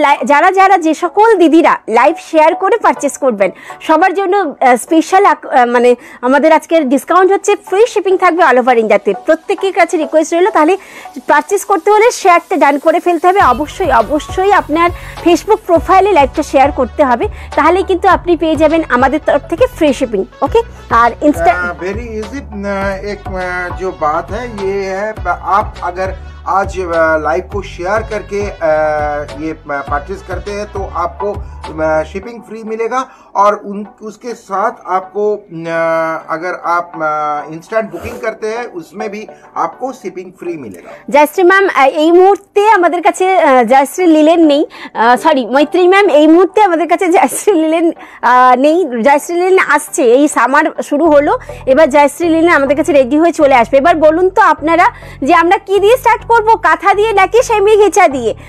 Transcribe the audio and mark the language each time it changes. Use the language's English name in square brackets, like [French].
[Bangla] যারা যে সকল দিদিরা লাইভ শেয়ার করে পারচেস করবেন, সবার জন্য স্পেশাল মানে আমাদের আজকের ডিসকাউন্ট হচ্ছে, ফ্রি শিপিং থাকবে অল ওভার ইন্ডিয়াতে। প্রত্যেকের কাছে রিকোয়েস্ট রইল তাহলে পারচেস করতে হলে শেয়ারটা ডান করে ফেলতে হবে। অবশ্যই অবশ্যই আপনার ফেসবুক প্রোফাইলে লাইভটা শেয়ার করতে হবে, তাহলেই কিন্তু আপনি পেয়ে যাবেন আমাদের তরফ থেকে ফ্রি শিপিং। [Hindi] ओके और इंस्टा वेरी इजी एक जो बात है ये है, आप अगर आज लाइव को शेयर करके ये परचेज करते हैं तो आपको शिपिंग फ्री मिलेगा, और उसके साथ आपको अगर आप इंस्टेंट बुकिंग करते हैं उसमें भी आपको शिपिंग फ्री मिलेगा। [Bangla] জয়শ্রী ম্যাম এই মুহূর্তে আমাদের কাছে জয়শ্রী লিলেন নেই, সরি মৈত্রী ম্যাম এই মুহূর্তে আমাদের কাছে জয়শ্রী লিলেন নেই। জয়শ্রী লিলেন আসছে, এই সামার শুরু হলো, এবার জয়শ্রী লিলেন আমাদের কাছে রেডি হয়ে চলে আসবে। এবার বলুন তো আপনারা যে আমরা কি দিয়ে স্টার্ট করব, কাঁথা দিয়ে নাকি সেমি ঘেঁচা দিয়ে?